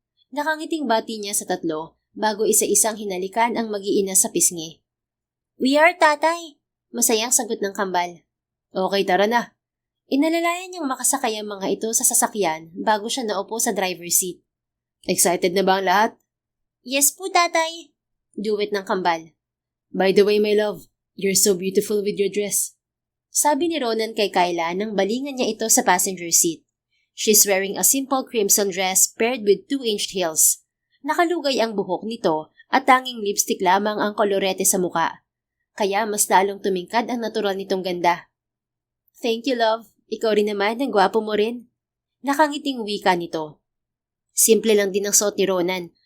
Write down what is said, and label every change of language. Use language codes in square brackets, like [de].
[tl] Nakangiting bati niya sa tatlo bago isa-isang hinalikan ang mag-iina sa pisngi. [en] We are, [tl] tatay! Masayang sagot ng kambal. Okay, tara na. Inalalayan niyang makasakay ang mga ito sa sasakyan bago siya naupo sa driver's seat. Excited na ba ang lahat? Yes po, tatay! Duwit ng kambal. [en] By the way, my love, you're so beautiful with your dress. [tl] Sabi ni Ronan kay Kyla nang balingan niya ito sa passenger seat. [en] She's wearing a simple crimson dress paired with 2-inch heels. [tl] Nakalugay ang buhok nito at tanging lipstick lamang ang kolorete sa muka. Kaya mas lalong tumingkad ang natural nitong ganda. [en] Thank you, love. [tl] Ikaw rin naman, ang gwapo mo rin. Nakangiting wika nito. Simple lang din ang suot ni Ronan.